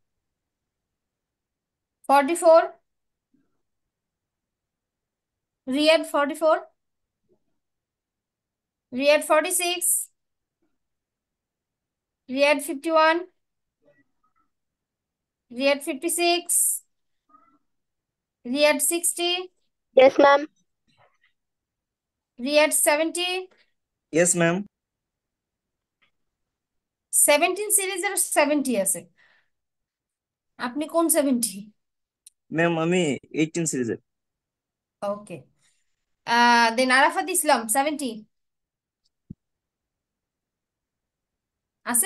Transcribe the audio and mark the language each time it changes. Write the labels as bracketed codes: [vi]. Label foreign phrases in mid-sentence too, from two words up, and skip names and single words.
[en] 44, Riyadh 44, Riyadh 46, Riyadh 51, Riyadh 56, Riyadh 60, Yes, ma'am. Riyadh 70, Yes, ma'am. [bn] 17 সিরিজের 70 আছে। আপনি কোন 70? ম্যাম আমি 18 সিরিজের। [en] Okay. Then [bn] আরাফাত ইসলাম 70 আছে?